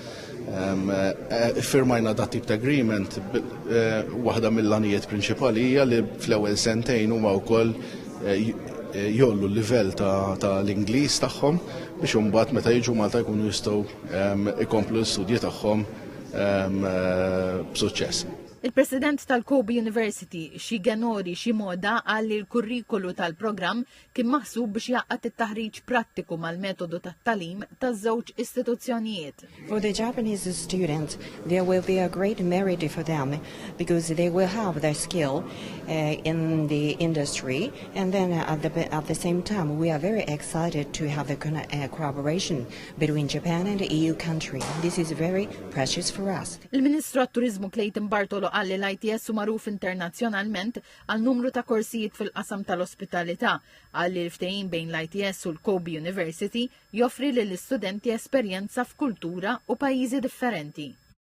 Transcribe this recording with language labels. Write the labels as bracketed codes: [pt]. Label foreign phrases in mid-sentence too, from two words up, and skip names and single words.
[mt] Firmajna dat tip ta' agreement waħda mill-għanijiet prinċipali hija li fl-ewwel sentejn huma wkoll jollu l-livell tal-Ingliż tagħhom biex imbagħad meta jiġu Malta jkunu jistgħu jkomplu l-istudji tagħhom b'suċċess. Il-President tal-Kobe University, Shigenori Shimoda, qal li l-kurrikulu tal-programm kien maħsub biex jaqqat it-taħriġ prattiku mal-metodu tat-talim taż-żewġ istituzzjonijiet. [en] For the Japanese students, there will be a great merit for them because they will have their skill in the industry, and then at the same time, we are very excited to have a collaboration between Japan and the EU country. This is very precious for us. [mt] Il-Ministru għat-Turizmu Clayton Bartolo qal li l-ITS hu magħruf internazzjonalment għal numru ta' korsijiet fil-qasam tal-ospitalità, qal li l-ftehim bejn l-ITS u l-Kobe University joffri lill-istudenti esperjenza f'kultura u pajjiżi differenti.